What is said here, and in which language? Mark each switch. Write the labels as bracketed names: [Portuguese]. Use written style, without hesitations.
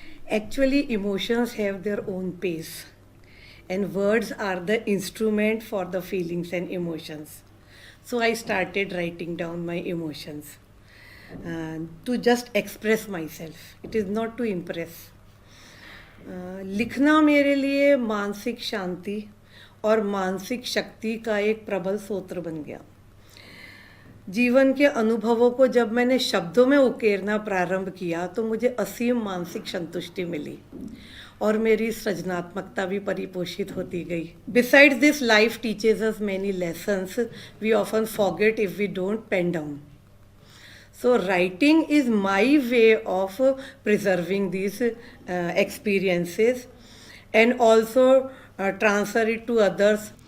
[English] Actually, emotions have their own pace, and words are the instrument for the feelings and emotions. So I started writing down my emotions to just express myself. It is not to impress. [Hindi] लिखना मेरे लिए मानसिक शांति और मानसिक शक्ति का एक प्रबल सूत्र बन गया. जीवन के अनुभवों को जब मैंने शब्दों में उकेरना प्रारंभ किया तो मुझे असीम मानसिक संतुष्टि मिली और मेरी सृजनात्मकता भी परिपोषित होती गई. [English] Besides this, life teaches us many lessons we often forget if we don't pen down. So writing is my way of preserving these experiences and also transfer it to others.